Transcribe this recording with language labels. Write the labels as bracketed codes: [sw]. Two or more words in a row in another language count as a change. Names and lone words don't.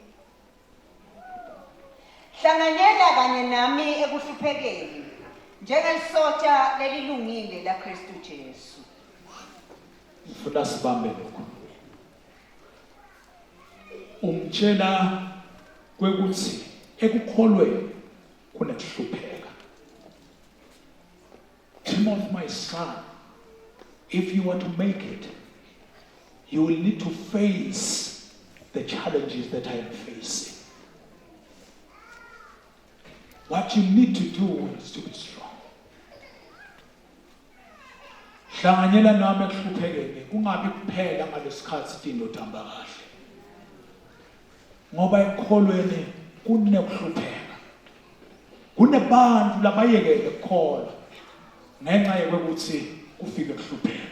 [ss] Hlanganyela kanye nami ekuhluphekeni njengelisotha lelilungile la Kristu Jesu. Ngifuna sibambe lokho. Umtshela kwekuthi ekukholweni kunekuhlupheka. [en] Timothy, my son, if you want to make it, you will need to face the challenges that I am facing. What you need to do is to be strong. [ss] Hlanganyela nami ekuhluphekeni kungabi kuphela ngalesikhathi izinto zihamba kahle. Ngoba ekholweni kunekuhlupheka. Kunebantu labayekele ukukholwa ngenxa yokuthi kufike ukuhlupheka.